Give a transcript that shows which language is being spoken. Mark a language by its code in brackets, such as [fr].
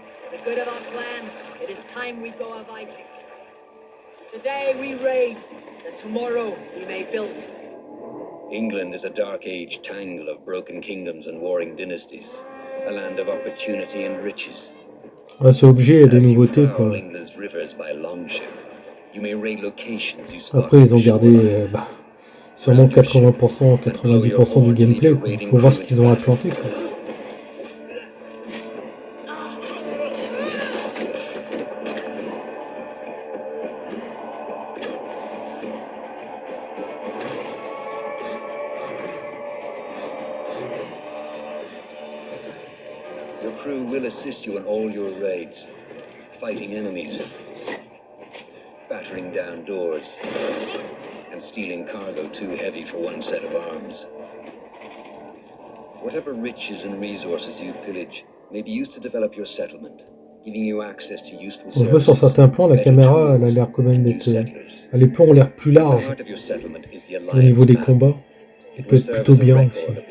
[en] For the good of our clan, it is time we go a Viking. Today we raid, that tomorrow we may build. England is a dark age tangle of broken kingdoms and warring dynasties, a land of opportunity and riches. [fr] Ouais, c'est obligé, il y a des nouveautés quoi. Après ils ont gardé sûrement 80%, 90% du gameplay quoi. Faut voir ce qu'ils ont implanté quoi. [en] Your crew will assist you in all your raids, fighting enemies, battering down doors, and stealing cargo too heavy for one set of arms. Whatever riches and resources you pillage may be used to develop your settlement, giving you access to useful services. [fr] Je vois sur certains plans, la caméra, elle a l'air quand même d'être... Les plans ont l'air plus larges au niveau des combats, ce qui peut être plutôt bien aussi.